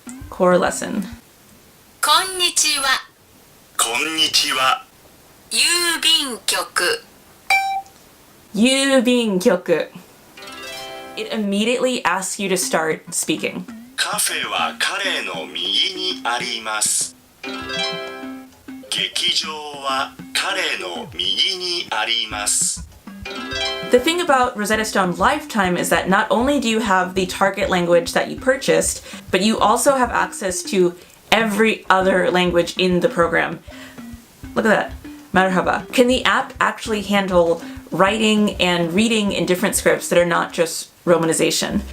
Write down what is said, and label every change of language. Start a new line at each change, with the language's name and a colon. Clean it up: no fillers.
English: Core lesson.
Japanese: こんにちは。こんにちは。郵便局。郵便局.
English: It immediately asks you to start speaking.
Japanese: カフェは彼の右にあります。劇場は彼の右にあります。
English: The thing about Rosetta Stone Lifetime is that not only do you have the target language that you purchased, but you also have access to every other language in the program. Look at that. Marhaba. Can the app actually handle writing and reading in different scripts that are not just romanization?